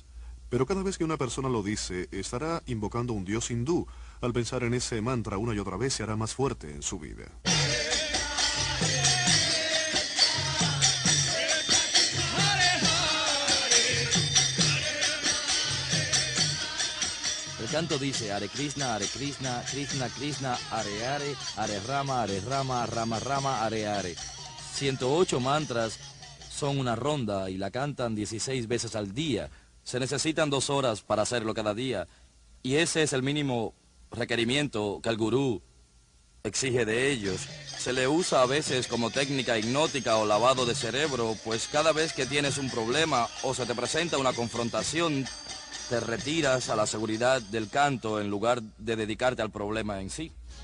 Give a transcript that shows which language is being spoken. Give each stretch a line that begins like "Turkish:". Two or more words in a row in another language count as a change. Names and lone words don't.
Spanish: Pero cada vez que una persona lo dice, estará invocando a un dios hindú. Al pensar en ese mantra una y otra vez, se hará más fuerte en su vida. El canto dice,
Sanskrit: Hare Krishna, Krishna Krishna, Hare Rama, Rama Rama, Hare.
Spanish: 108 mantras son una ronda y la cantan 16 veces al día. Se necesitan 2 horas para hacerlo cada día. Y ese es el mínimo requerimiento que el gurú exige de ellos. Se le usa a veces como técnica hipnótica o lavado de cerebro, pues cada vez que tienes un problema o se te presenta una confrontación, te retiras a la seguridad del canto en lugar de dedicarte al problema en sí.